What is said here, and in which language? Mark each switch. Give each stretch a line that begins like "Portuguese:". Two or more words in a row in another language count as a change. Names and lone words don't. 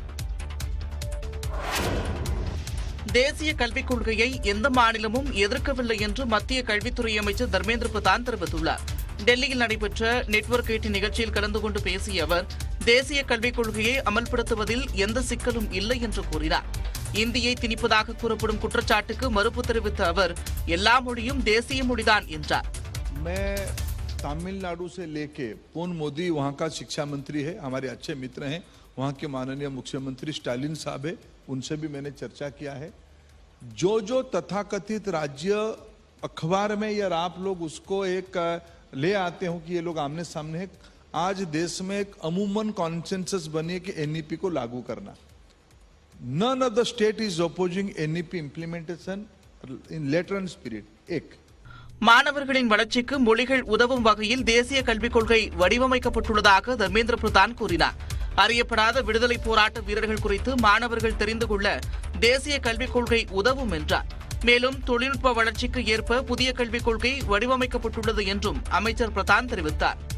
Tamil: தேசிய கல்விக் கொள்கையை எந்த மாநிலமும் எதிர்க்கவில்லை என்று மத்திய கல்வித்துறை அமைச்சர் தர்மேந்திர பிரதான் தெரிவித்துள்ளார். டெல்லியில் நடைபெற்ற நெட்வொர்க் 8 நிகழ்ச்சியில் கலந்து கொண்டு பேசிய அவர், தேசிய கல்விக் கொள்கையை அமல்படுத்துவதில் எந்த சிக்கலும் இல்லை என்று கூறினார். இந்தியை திணிப்பதாக கூறப்படும் குற்றச்சாட்டுக்கு மறுப்பு தெரிவித்த அவர், எல்லா மொழியும் தேசிய மொழிதான் என்றார்.
Hindi: तमिलनाडु से लेके पून मोदी वहाँ का शिक्षा मंत्री है, हमारे अच्छे मित्र हैं. वहाँ के माननीय मुख्यमंत्री स्टालिन साहब है, उनसे भी मैंने चर्चा किया है. जो तथाकथित राज्य अखबार में या आप लोग उसको एक ले आते हो कि ये लोग आमने सामने है, आज देश में एक अमूमन कॉन्सेंसस बनी है कि एनईपी को लागू करना.
English: none of the state is opposing NEP implementation in letter and spirit.
Hindi: एक
Tamil: மாணவர்களின் வளர்ச்சிக்கு மொழிகள் உதவும் வகையில் தேசிய கல்விக் கொள்கை வடிவமைக்கப்பட்டுள்ளதாக தர்மேந்திர பிரதான் கூறினார். அறியப்படாத விடுதலை போராட்ட வீரர்கள் குறித்து மாணவர்கள் தெரிந்து கொள்ள தேசிய கல்விக் கொள்கை உதவும் என்றார். மேலும் தொழில்நுட்ப வளர்ச்சிக்கு ஏற்ப புதிய கல்விக் கொள்கை வடிவமைக்கப்பட்டுள்ளது என்றும் அமைச்சர் பிரதான் தெரிவித்தார்.